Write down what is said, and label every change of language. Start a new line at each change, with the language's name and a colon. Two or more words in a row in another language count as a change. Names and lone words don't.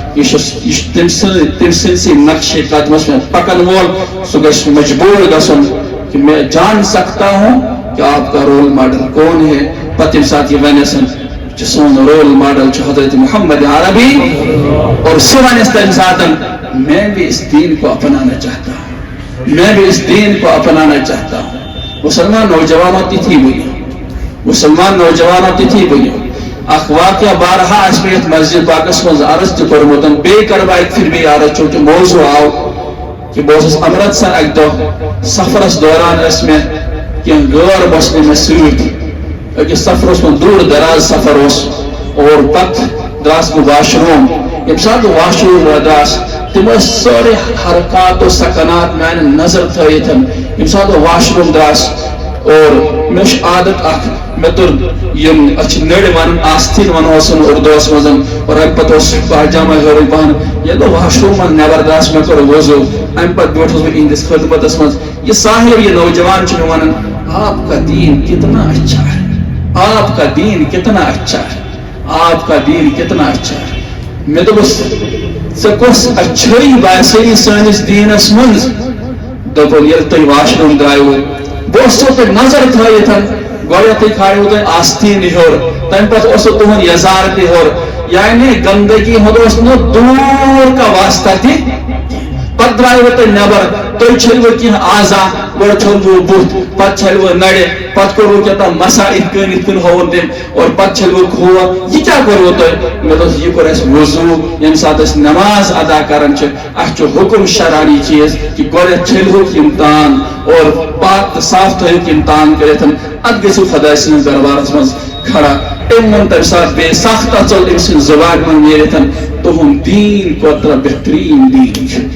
Kashmiri: یہ تم سنسی نقش قدمس میں پکن وول سہ گژھِ مجبور گژھن کہ
Urdu: میں جان سکتا ہوں کہ آپ کا رول ماڈل کون ہے
Kashmiri: پتہ ییٚمہِ ساتہٕ یہ ونیسن کہ سون
English: role model
Kashmiri: حضرت محمد عربی اور سہ ونیس تمہِ ساتہٕ
Urdu: میں بھی اس دین کو اپنانا چاہتا ہوں میں بھی اس دین کو اپنانا چاہتا ہوں مسلمان نوجوانوں
Kashmiri: تھی بنی
Urdu: مسلمان نوجوانوں
Kashmiri: تھی بنی اخ واقعہ بارہا اس میں مسجد پاکس مز عرض تہ کورمتن بیٚیہِ کرٕ بہٕ اکہِ پھرِ بیٚیہِ عرض چونکہ موضوع آو کہ بہٕ اوسُس امرتسر اکہِ دۄہ سفرس دوران ٲسۍ مےٚ کینٛہہ غٲر مسلم مےٚ سۭتۍ أکِس سفرس منٛز دوٗر دراز سفر اوس اور پتہٕ دراس بہٕ
English: washroom
Kashmiri: ییٚمہِ ساتہٕ بہٕ
English: washroom
Kashmiri: دراس تم ٲسۍ سٲری حرکات و سکنات میانہِ نظر تھٲیِتھ ییٚمہِ ساتہٕ بہٕ
English: washroom
Kashmiri: دراس اور مےٚ چھُ عادت اکھ مےٚ توٚر یِم أسۍ چھِ نٔرۍ ونان آستیٖن ونہوسن اردوس منٛز اور امہِ پتہٕ اوس پاجامہ ہیوٚرُے پہن ییٚلہِ بہٕ
English: washroom
Kashmiri: منٛز نٮ۪بر دراس مےٚ کوٚر وضوٗ امہِ پتہٕ بیوٗٹھُس بہٕ یِہنٛدِس خدمتس منٛز یہ صاحب یہ نوجوان چھُ مےٚ ونان
Urdu: آپ کا دین کتنا اچھا ہے آپ کا دین کتنا اچھا ہے آپ کا دین کتنا اچھا ہے
Kashmiri: مےٚ دوٚپُس ژےٚ کۄس اچھٲیی باسیٚیی سٲنِس دیٖنس منٛز دوٚپُن ییٚلہِ تُہۍ
English: washroom
Kashmiri: درٛایوٕ بہٕ اوسو تۄہہِ نظر تھٲیِتھ گۄڈنیٚتھٕے کھاریو تۄہہِ آستیٖن ہیوٚر تمہِ پتہٕ اوسو تُہُنٛد یزار تہِ ہیوٚر یعنی گندگی ہُنٛد اوس نہٕ دوٗر کا واسطہ تہِ پتہٕ درٛایوٕ تُہۍ نٮ۪بر تُہۍ چھٔلوٕ کینٛہہ اعضا گۄڈٕ چھٔلوٕ بُتھ پتہٕ چھٔلوٕ نرِ پتہٕ کوٚروٕ کیٛاہتام مسا یِتھ کٔنۍ ہووُن تٔمۍ اور پتہٕ چھٔلوٕ کھوٚر یہِ کیٛاہ کوٚروٕ تۄہہِ مےٚ دوٚپ یہِ کوٚر اَسہِ وضوٗ ییٚمہِ ساتہٕ أسۍ نماز ادا کران چھِ اَسہِ چھُ حُکُم شرعی چیٖز کہِ گۄڈنیٚتھ چھٔلۍہوٗکھ یِم تان اور پاک تہٕ صاف تھٲیِکھ یِم تان کٔرِتھ اَدٕ گٔژھِو خۄداے سٕنٛدِس دربارس منٛز کھڑا أمۍ ووٚن تمہِ ساتہٕ بیٚیہِ سخ ژوٚل أمۍ سٕنٛدِ زُبانہِ منٛز نیٖرِتھ تُہُنٛد دیٖن کوتاہ بہتریٖن دیٖن چھُ